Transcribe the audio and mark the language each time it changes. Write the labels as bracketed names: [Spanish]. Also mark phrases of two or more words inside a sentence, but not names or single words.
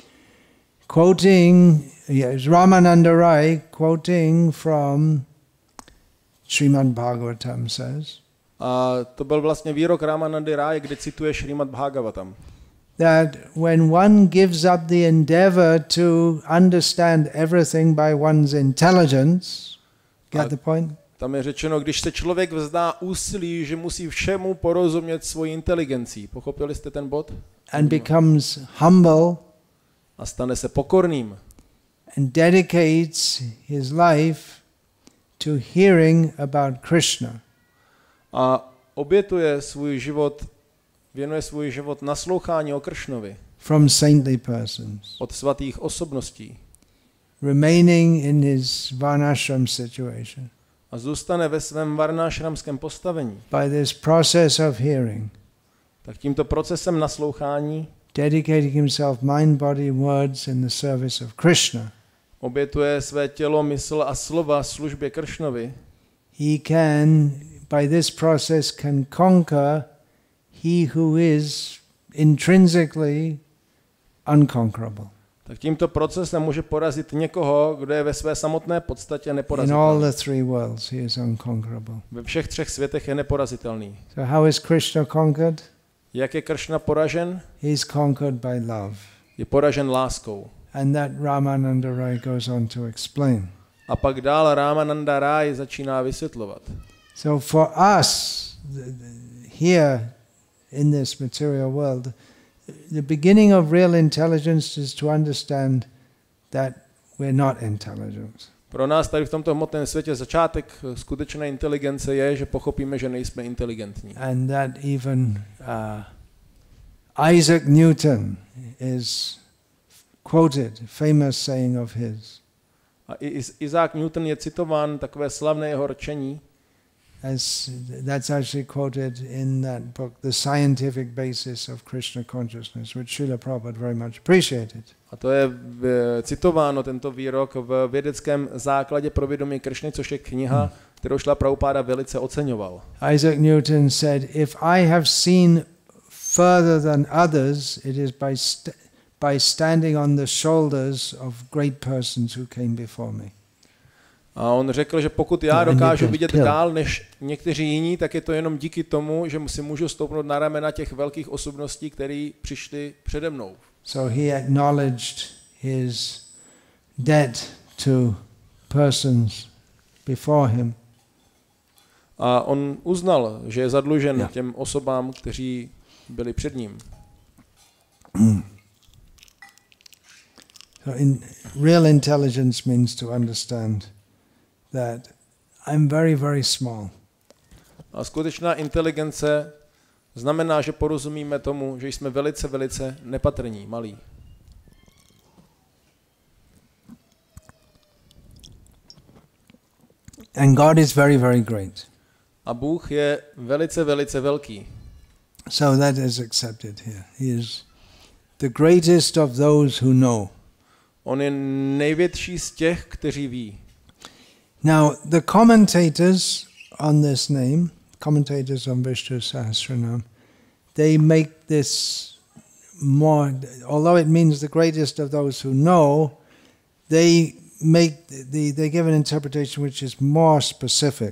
[English] Quoting, yes, Ramananda Rai, quoting from Srimad Bhagavatam says, [Czech] a to byl vlastně výrok Ramanandy Rai, kde cituje Srimad Bhagavatam. [English] That when one gives up the endeavor to understand everything by one's intelligence, get the point? [Czech] Tam je řečeno, když se člověk vzdá úsilí, že musí všemu porozumět svojí inteligencí. Pochopili jste ten bod? [English] And becomes humble. [Czech] A stane se pokorným. [English] And dedicates his life to hearing about Krishna. [Czech] A obětuje svůj život, věnuje svůj život naslouchání o Kršnovi. [English] From saintly persons. [Czech] Od svatých osobností. [English] Remaining in his varnashram situation. [Czech] A zůstane ve svém varnášramském postavení. [English] By this process of hearing. [Czech] Tak tímto procesem naslouchání [English] dedicating himself, mind, body, words in the service of Krishna. [Czech] Obětuje své tělo, mysl a slova službě Kršnovi. [English] He can, by this process, can conquer he who is intrinsically unconquerable. [Czech] Tak tímto procesem může porazit někoho, kdo je ve své samotné podstatě neporazitelný. [English] In all the three worlds he is unconquerable. [Czech] Ve všech třech světech je neporazitelný. [English] So how is Krishna conquered? [Czech] Jak je Kršna poražen? [English] He is conquered by love. [Czech] Je poražen láskou. [English] And that Ramananda Rai goes on to explain. [Czech] A pak dál Ramananda Rai začíná vysvětlovat. [English] So for us here in this material world, the beginning of real intelligence is to understand that we're not intelligent. [Czech] Pro nás tady v tomto hmotném světě začátek skutečné inteligence je, že pochopíme, že nejsme inteligentní. [English] And that even Isaac Newton is quoted, famous saying of his. [Czech] A Isaac Newton je citován takové slavné jeho rčení. [English] As that's actually quoted in that book, The Scientific Basis of Krishna Consciousness, which Srila Prabhupada very much appreciated. [Czech] A to je citováno, tento výrok, v vědeckém základě pro vědomí Kršny, což je kniha, kterou Srila Prabhupada velice oceňoval. [English] Isaac Newton said, if I have seen further than others, it is by standing on the shoulders of great persons who came before me. [Czech] A on řekl, že pokud já dokážu vidět dál než někteří jiní, tak je to jenom díky tomu, že si můžu stoupnout na ramena těch velkých osobností, které přišly přede mnou. [English] So he acknowledged his debt to persons before him. [Czech] A on uznal, že je zadlužen těm osobám, kteří byli před ním. [English] So real intelligence means to understand that I'm very, very small. [Czech] A skutečná inteligence znamená, že porozumíme tomu, že jsme velice, velice nepatrní, malí. [English] And God is very, very great. [Czech] A Bůh je velice, velice velký. [English] So that is accepted here. He is the greatest of those who know. [Czech] On je největší z těch, kteří ví. [English] Now, the commentators on this name, commentators on Vishnu Sahasranam, they make this more, although it means the greatest of those who know, they give an interpretation which is more specific.